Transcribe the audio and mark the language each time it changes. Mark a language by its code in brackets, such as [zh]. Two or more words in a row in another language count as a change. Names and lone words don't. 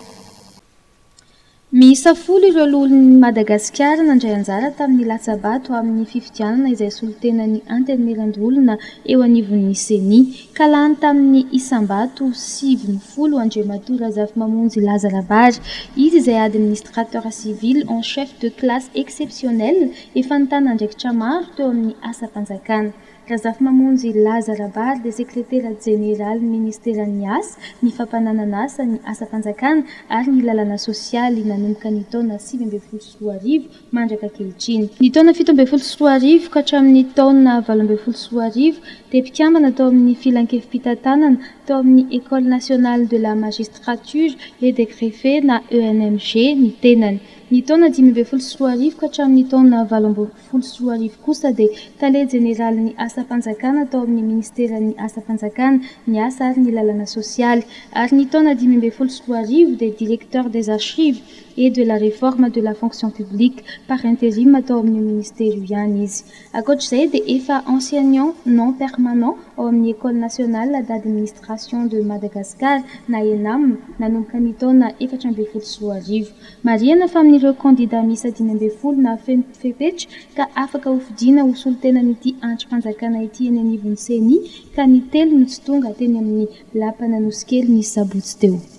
[mg] Miisa 10 ireo lolon'ny Madagasikara nandray anjara tamin'ny latsabato amin'ny fifidianana izay solitenan'ny antenimieran-dolona eo anivon'ny seni ka lany tamin'ny isam-bato 70 Andriamatoa Razafy-Mamonjy Lazarabary, izy izay [fr] administrateur civil en chef de classe exceptionnelle [mg] efa nitana andraikitra maro teo amin'ny asa-panjakana. Razafy-Mamonjy Lazarabary dia sekretera jeneral ministeran'ny asa, ny fampananana asa, ny asa-panjakana ary ny lalàna sosialy nanomboka ny taona 2024 mandraka ankehitriny. Ny taona 2024 ka hatramin'ny taona 2024 dia mpikambana tao amin'ny filan-kefim-pitantanana tao amin'ny École nationale de la magistrature et des greffes na ENMG ny tenany. Ny taona 2024 ka hatramin'ny taona 2024 kosa dia tale jeneral ny asa-panjakana tao amin'ny ministeran'ny asa-panjakana, ny asa ary ny lalàna sosialy, ary ny taona 2024 dia [fr] directeur des archives et de la réforme de la fonction publique par intérim [mg] atao amin'ny ministère ihany izy. Ankoatr'izay dia efa [fr] enseignant non permanent [mg] ao amin'ny École nationale d'administration de Madagascar na ENAM nanomboka ny taona 2024. Marihana fa amin'ireo candidat miisa 5 na fepetra ka afaka hofidiana ho solitenan'ity andrim-panjakana ity eny anivon'ny seni ka ny 3 no tsy tonga teny amin'ny lapana nosy kely ny sabotsy teo.